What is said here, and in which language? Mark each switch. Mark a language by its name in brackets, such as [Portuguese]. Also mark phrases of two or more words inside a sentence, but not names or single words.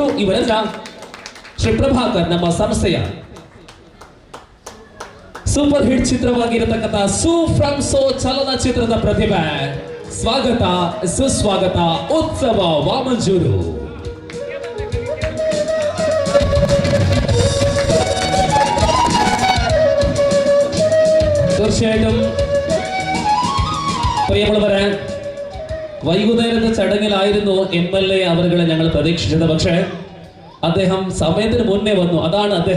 [Kannada] ಇವರೆಲ್ಲ ಶ್ರೀ ಪ್ರಭಾಕರ್ ನಮ್ಮ ಸಂಸ್ಥೆಯ ಸೂಪರ್ ಹಿಟ್ ಚಿತ್ರವಾಗಿರತಕ್ಕಂತಹ ಸೂ ಫ್ರಮ್ ಸೋ ಚಲನಚಿತ್ರದ ಪ್ರತಿಭೆ. ಸ್ವಾಗತ ಸುಸ್ವಾಗತ ಉತ್ಸವ ವಾಮಂಜೂರು. [Malayalam] തീർച്ചയായിട്ടും പ്രിയമുള്ളവരെ, വൈകുന്നേരത്തെ ചടങ്ങിലായിരുന്നു MLA അവരുകളെ ഞങ്ങൾ പ്രതീക്ഷിച്ചത്. പക്ഷേ അദ്ദേഹം സമയത്തിന് മുന്നേ വന്നു. അതാണ് അദ്ദേഹം.